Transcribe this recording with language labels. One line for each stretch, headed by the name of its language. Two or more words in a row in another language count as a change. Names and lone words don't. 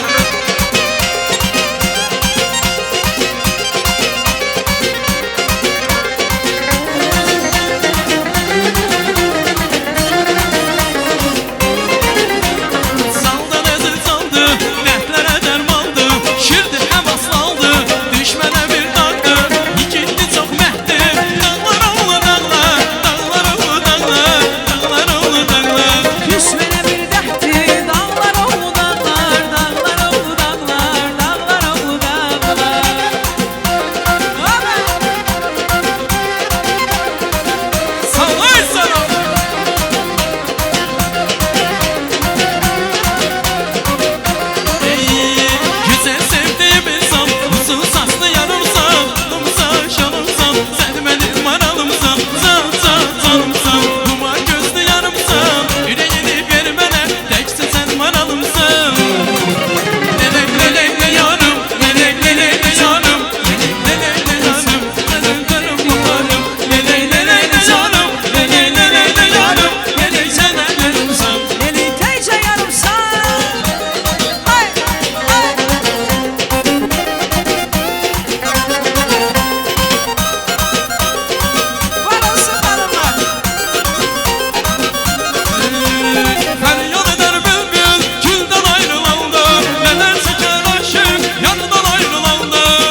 Azerbaijani: Saldan əzil saldı, dərdlərə dərmandı, şirdi həvas saldı, düşmənə bir dağdı, yigitdi çox məhdi, dağlar oğlu dağlar, dağlar oğlu dağlar, dağlar oğlu dağlar.
Turkish: düşmene bir dertli, dağlar oğlu dağlar, dağlar oğlu dağlar, dağlar oğlu dağlar. Ama Sallay sana! Ey, güzel sevdiğim insan, uzun saçlı yanımsan, yanımsan, şanımsan, sen benim maralımsan, canımsan, duman gözlü yanımsan, yüreğini vermene, teksin sen maralımsan. Lele lele le yanım, lele lele le yanım, lele lele le yanım, senin karım bakarım, lele lele le yanım, lele lele le yanım, lele sana yanımsan. beni teyze yarımsan. Ay, ay. Var olsun hanımlar. Feryat eder bülbül gülden ayrılanda, neler çeker aşık yanından ayrılanda.